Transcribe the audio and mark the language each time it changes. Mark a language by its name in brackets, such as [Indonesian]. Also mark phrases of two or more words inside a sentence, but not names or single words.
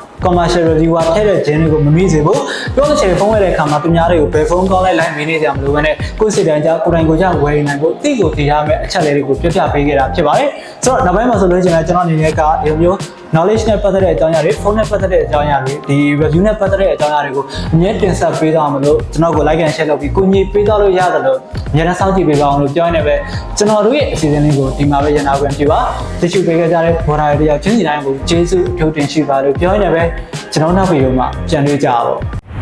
[English] commercial reviewer [Burmese] ထည့်တဲ့ဂျင်းတွေကိုမမိစေဘူးပြောလို့ချင်ဖုန်းဝယ်တဲ့အခါမှာသူများတွေကိုဘယ်ဖုန်းကောင်းလိုက်မင်းနေကြမလို့ပဲနဲ့ကိုယ်စိတ်တိုင်းကြကိုယ်တိုင် ကိုယ်ကြဝယ်နိုင်ဖို့တိကိုတည်ရမယ့်အချက်လေးတွေကိုပြပြပေးခဲ့တာဖြစ်ပါတယ်ဆိုတော့နောက်ပိုင်းမှာဆိုလို့ရှိရင်ကျွန်တော်အနေနဲ့ကဒီလိုမျိုး knowledge နဲ့ပတ်သက်တဲ့အကြောင်းအရာတွေဖုန်းနဲ့ပတ်သက်တဲ့အကြောင်းအရာတွေဒီ review နဲ့ပတ်သက်တဲ့အကြောင်းအရာတွေကိုအမြဲတင်ဆက်ပေးသွားမှာလို့ကျွန်တော်ကို [English] like and share [Burmese] လုပ်ပြီးကိုညီပေးသွားလို့ရတယ်လို့အများနဲ့စောင့်ကြည့်ပေးပါအောင်လို့ပြောနေပဲကျွန်တော်တို့ရဲ့အစီအစဉ်လေးကိုဒီမှာပဲရနာခွင့်ပြုပါတချို့ပေးခဲ့ကြတဲ့ဘော်ဒါတွေတယောက်ချင်းစီတိုင်းကိုကျေးဇူးအထူးတင်ရှိပါလို့ပြောနေပဲကျွန်တော်နောက်ဗီဒီယိုမှာပြန်တွေ့ကြပါဦး